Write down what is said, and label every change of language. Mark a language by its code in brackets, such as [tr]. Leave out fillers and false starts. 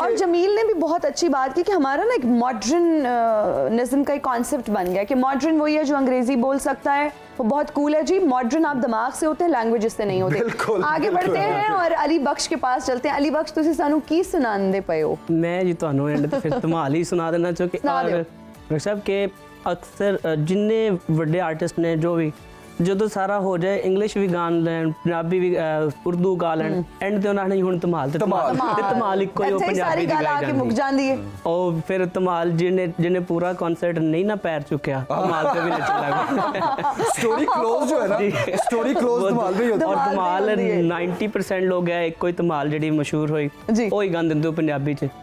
[hi] और जमील ने भी बहुत अच्छी बात की कि हमारा ना एक मॉडर्निज्म का एक कॉन्सेप्ट बन गया कि मॉडर्न वही है जो अंग्रेजी बोल सकता है, वो बहुत कूल है जी। मॉडर्न आप दिमाग से होते हैं, लैंग्वेज से नहीं होते। आगे बढ़ते हैं और अली बख्श के पास चलते हैं। [pa] अली बख्श, तुसी सानू की सुनांदे पए हो? मैं जी ਤੁਹਾਨੂੰ ਐਂਡ ਤੇ ਫਿਰ ਧਮਾਲ ਹੀ ਸੁਣਾ ਦੇਣਾ ਚਾਹੁੰਦਾ ਕਿ ਡਾਕਟਰ ਸਾਹਿਬ ਕਿ ਅਕਸਰ ਜਿੰਨੇ ਵੱਡੇ ਆਰਟਿਸਟ ਨੇ, ਜੋ ਵੀ ਜਦੋਂ ਸਾਰਾ ਹੋ ਜਾਏ, ਇੰਗਲਿਸ਼ ਵੀ ਗਾ ਲੈਣ, ਪੰਜਾਬੀ ਵੀ, ਉਰਦੂ ਗਾ ਲੈਣ, ਐਂਡ ਤੇ ਉਹਨਾਂ ਨੇ ਹੁਣ ਧਮਾਲ ਤੇ ਧਮਾਲ ਇੱਕੋ ਹੀ ਉਹ ਪੰਜਾਬੀ ਦੀ ਗੱਲ ਆ ਕੇ ਮੁੱਕ ਜਾਂਦੀ ਹੈ। ਉਹ ਫਿਰ ਧਮਾਲ ਜਿਹਨੇ ਪੂਰਾ ਕਨਸਰਟ ਨਹੀਂ ਨਾ ਪੈਰ ਚੁੱਕਿਆ, ਧਮਾਲ ਤੇ ਵੀ ਨੱਚਣ ਲੱਗ [hi] स्टोरी क्लोज जो है ना, स्टोरी क्लोज धमाल भी होता है। और धमाल 90% लोग है [pa] ਇੱਕੋ ਹੀ ਧਮਾਲ ਜਿਹੜੀ ਮਸ਼ਹੂਰ ਹੋਈ, ਉਹ ਹੀ ਗਾਉਂਦੇ ਹੁੰਦੇ ਪੰਜਾਬੀ ਚ।